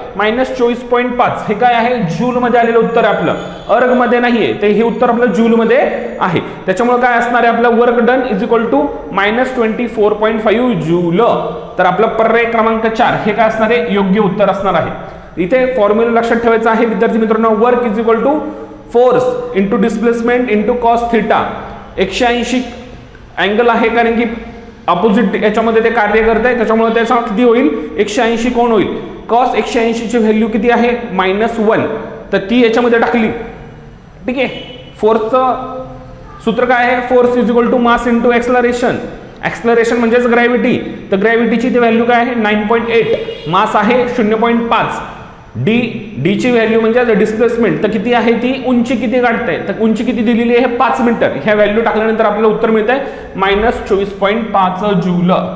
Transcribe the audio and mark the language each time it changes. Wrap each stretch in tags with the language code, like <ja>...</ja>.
<mr>-24.5 हे काय आहे? जूल मध्ये आलेलं उत्तर आहे आपलं, अर्ग मध्ये नाहीये. ते हे उत्तर आपलं जूल मध्ये आहे. त्याच्यामुळे काय असणार आहे? आपलं</mr> <en>work done is equal to</en> <mr>-24.5 joule. तर आपलं पर्याय क्रमांक 4 हे काय असणार आहे? योग्य उत्तर असणार आहे. इथे फॉर्म्युला लक्षात ठेवायचा आहे विद्यार्थी मित्रांनो.</mr> <en>Work is equal to force into displacement into cos theta.</en> <mr>180 angle आहे कारण की अपोजिट याच्यामध्ये ते कार्य करत आहे, त्याच्यामुळे त्याचा किती होईल? 180 कोण होईल? कॉस 180 ची व्हॅल्यू किती आहे? -1. तर ती याच्यामध्ये टाकली. ठीक आहे, फोर्सचं सूत्र काय आहे?</mr> <en>Force is equal to mass into acceleration.</en> <mr>Acceleration म्हणजेच ग्रॅव्हिटी. तर ग्रॅव्हिटीची ती व्हॅल्यू काय आहे? 9.8. मास आहे 0.5. डी ची व्हॅल्यू म्हणजे डिस्प्लेसमेंट. तर किती आहे ती? उंची किती गाठते? तर उंची किती दिलेली आहे? 5 मीटर. ह्या व्हॅल्यू टाकल्यानंतर आपल्याला उत्तर मिळतंय -24.5 जूल.</mr>